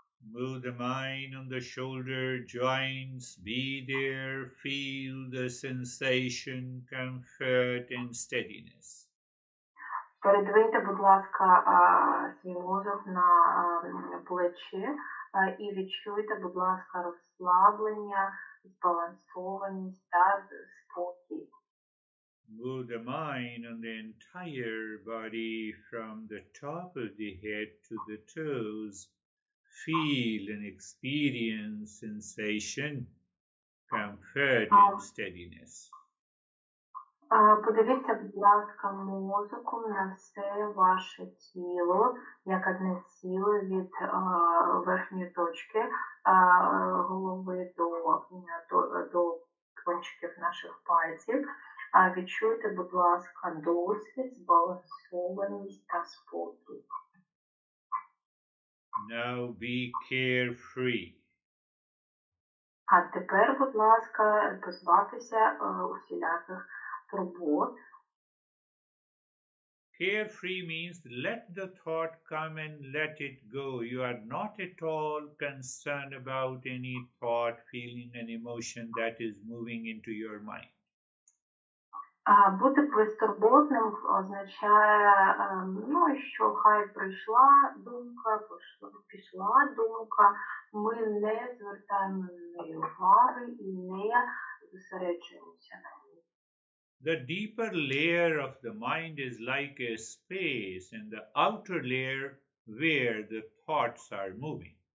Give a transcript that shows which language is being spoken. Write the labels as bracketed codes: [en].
[en] Move the mind on the shoulder joints, be there, feel the sensation, comfort and steadiness. [uk] Передвиньте, будь ласка, свій мозок на плечі і відчуйте, будь ласка, розслаблення, збалансованість та спокій. [en] Move the mind on the entire body from the top of the head to the toes. Feel and experience sensation, comfort and steadiness. [uk] Подивіться, будь ласка, мозоком на все ваше тіло, як одне ціле від верхньої точки голови до кончиків наших пальців. Відчуйте, будь ласка, досвід, збалансованість та спокій. [en] Now be carefree. [uk] А тепер, будь ласка, позбавтеся усіляких турбот. [en] Carefree means let the thought come and let it go. You are not at all concerned about any thought, feeling, and emotion that is moving into your mind. [uk] Бути безтурботним означає, що хай прийшла думка, пішла думка, ми не звертаємо на неї уваги і не зосереджуємося на ній. [en] The deeper layer of the mind is like a space, and the outer layer where the thoughts are moving.